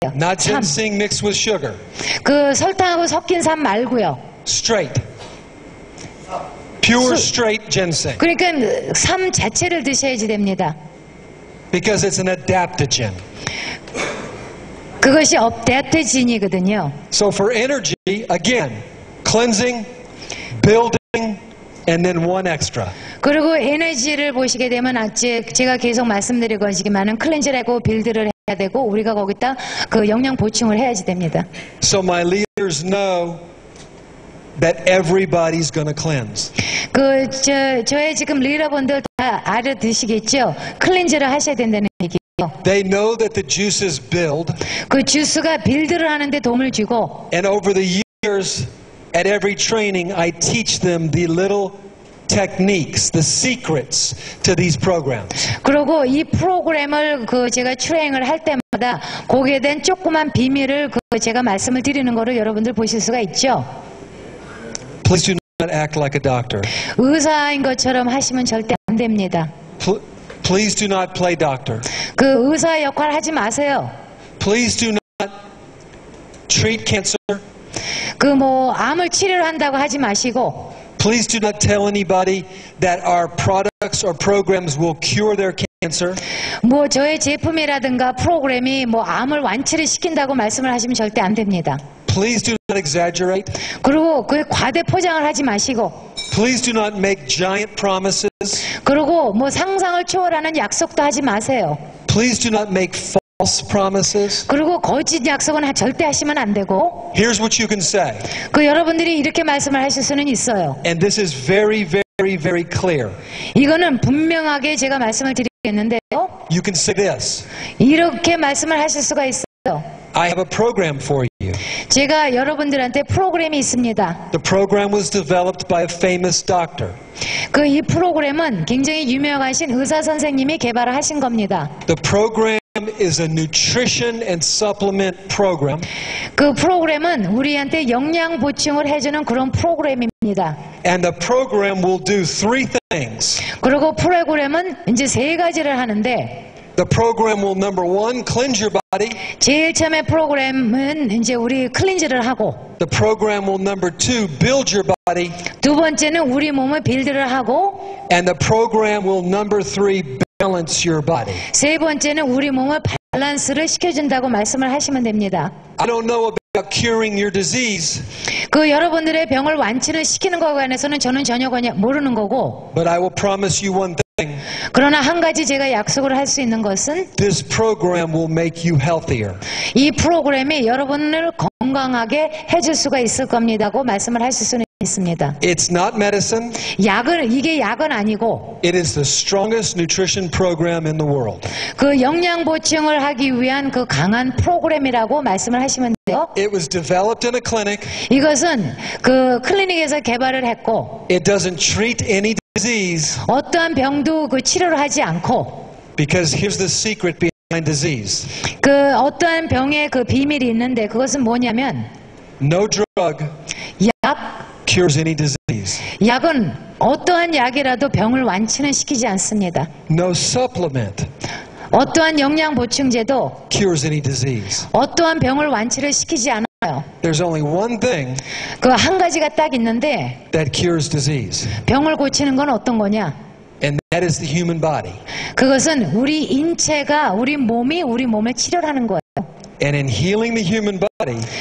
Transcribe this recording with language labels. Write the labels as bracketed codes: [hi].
[en] Not ginseng mixed with sugar. [ko] 설탕하고 섞인 삶 말고요. [en] Straight. Pure straight ginseng. [ko] 그러니까 삶 자체를 드셔야지 됩니다. [en] Because it's an adaptogen. [ko] 그것이 업데이트진이거든요. [en] So for energy, again, cleansing, building, and then one extra. [ko] 그리고 에너지를 보시게 되면 제가 계속 말씀드린 것이지만은 클렌즈라고 빌드를 해야 되고 우리가 거기다 그 영양 보충을 해야지 됩니다. [en] So my leaders know that everybody's going to cleanse. [ko] 저의 지금 리더분들 다 알아두시겠죠? 클렌즈를 하셔야 된다는 얘기예요. [en] They know that the juices build, [ko] 그 주스가 빌드를 하는데 도움을 주고, [en] and over the years, at every training, I teach them the little techniques, the secrets to these programs. [ko] 그리고 이 프로그램을 제가 트레이닝을 할 때마다 거기에 대한 조그만 비밀을 제가 말씀을 드리는 거를 여러분들 보실 수가 있죠. [en] Please do not act like a doctor. [ko] 의사인 것처럼 하시면 절대 안 됩니다. [en] Please do not play doctor. [ko] 그 의사 역할 하지 마세요. [en] Please do not treat cancer. [ko] 암을 치료한다고 하지 마시고. [en] Please do not tell anybody that our products or programs will cure their cancer. [ko] 저의 제품이라든가 프로그램이 암을 완치를 시킨다고 말씀을 하시면 절대 안 됩니다. [en] Please do not exaggerate. [ko] 그리고 과대 포장을 하지 마시고. [en] Please do not make giant promises. [ko] 그리고 상상을 초월하는 약속도 하지 마세요. [en] Please do not make false promises. [ko] 그리고 거짓 약속은 절대 하시면 안 되고. [en] Here's what you can say. [ko] 여러분들이 이렇게 말씀을 하실 수는 있어요. [en] And this is very, very, very clear. [ko] 이거는 분명하게 제가 말씀을 드리겠는데요. [en] You can say this. [ko] 이렇게 말씀을 하실 수가 있어요. [en] I have a program for you. [ko] 제가 여러분들한테 프로그램이 있습니다. [en] The program was developed by a famous doctor. [ko] 이 프로그램은 굉장히 유명하신 의사 선생님이 개발을 하신 겁니다. [en] The program is a nutrition and supplement program. [ko] 그 프로그램은 우리한테 영양 보충을 해주는 그런 프로그램입니다. [en] And the program will do three things. [ko] 그리고 프로그램은 이제 3가지를 하는데, [en] The program will, number one, cleanse your body. [ko] 제일 처음에 프로그램은 이제 우리 클린즈를 하고, [en] The program will, number two, build your body. [ko] 두 번째는 우리 몸을 빌드를 하고, [en] And the program will, number three, balance your body. [ko] 세 번째는 우리 몸을 밸런스를 시켜준다고 말씀을 하시면 됩니다. [en] I don't know about curing your disease, [ko] 여러분들의 병을 완치를 시키는 것에 관해서는 저는 전혀 모르는 거고, [en] but I will promise you one thing. [ko] 그러나 한 가지 제가 약속을 할 수 있는 것은 [en] This program will make you healthier. [ko] 이 프로그램이 여러분을 건강하게 해줄 수가 있을 겁니다고 말씀을 하실 수는 있습니다. [en] It's not medicine. [ko] 이게 약은 아니고, [en] It is the strongest nutrition program in the world. [ko] 영양 보충을 하기 위한 강한 프로그램이라고 말씀을 하시면 돼요. [en] It was developed in a clinic. [ko] 이것은 클리닉에서 개발을 했고, [en] It doesn't treat any disease. [ko] 어떠한 병도 치료를 하지 않고, [en] Because here's the secret behind disease. [ko] 어떠한 병의 비밀이 있는데, 그것은 뭐냐면, [en] No drug [ko] 약, [en] cures any disease. [ko] 약은 어떠한 약이라도 병을 완치는 시키지 않습니다. [en] No supplement [ko] 어떠한 영양 보충제도 [en] cures any disease. [ko] 어떠한 병을 완치를 시키지 않아요. [en] There's only one thing [ko] 한 가지가 딱 있는데, [en] that cures disease, [ko] 병을 고치는 건 어떤 거냐? [en] and that is the human body. [ko] 그것은 우리 인체가, 우리 몸을 치료하는 거예요. [en] And in healing the human body,